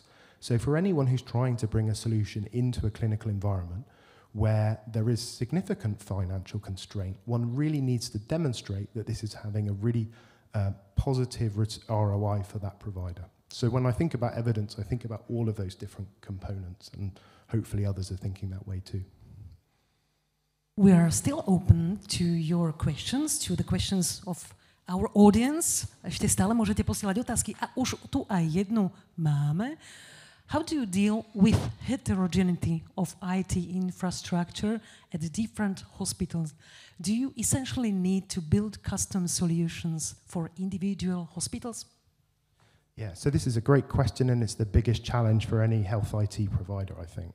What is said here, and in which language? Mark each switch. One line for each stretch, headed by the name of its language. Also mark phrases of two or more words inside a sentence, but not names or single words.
English: So for anyone who's trying to bring a solution into a clinical environment where there is significant financial constraint, one really needs to demonstrate that this is having a really positive ROI for that provider. So when I think about evidence, I think about all of those different components, and hopefully others are thinking that way too. We are still open to your questions, to the questions of our audience.
Slovak: Ešte stále môžete posielať otázky, a už tu aj jednu máme.
English: How do you deal with heterogeneity of IT infrastructure at the different hospitals? Do you essentially need to build custom solutions for individual hospitals? Yeah, so this is a great question, and it's the biggest challenge for any health IT provider, I think.